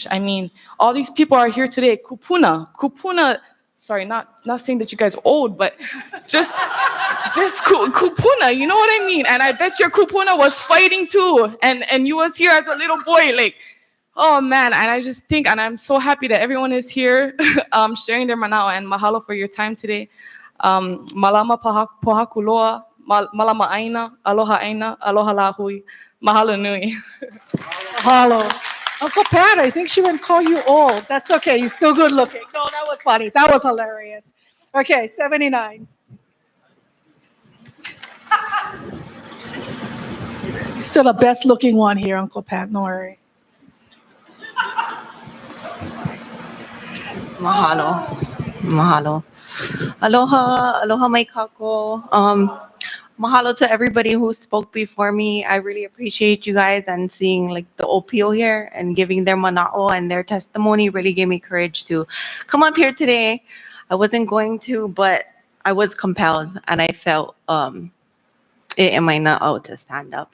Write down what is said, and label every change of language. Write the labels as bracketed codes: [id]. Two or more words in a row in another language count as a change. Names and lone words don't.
[en] I mean, all these people are here today, kupuna, sorry, not saying that you guys are old, but just kupuna, you know what I mean? And I bet your kupuna was fighting too, and you was here as a little boy, like, oh man, and I just think, and I'm so happy that everyone is here sharing their manao, and mahalo for your time today. [haw] Malama Pōhakuloa, malama aina, aloha lahui, mahalo nui. [en] Mahalo. Uncle Pat, I think she would call you old. That's okay. You're still good looking. No, that was funny. That was hilarious. Okay, 79. You're still the best looking one here, Uncle Pat. No worry. Mahalo. [haw] Mahalo. Aloha. Aloha mai kako. [en] Mahalo to everybody who spoke before me. I really appreciate you guys and seeing like the opio here and giving their mana'o and their testimony really gave me courage to come up here today. I wasn't going to, but I was compelled and I felt it in my na'o to stand up.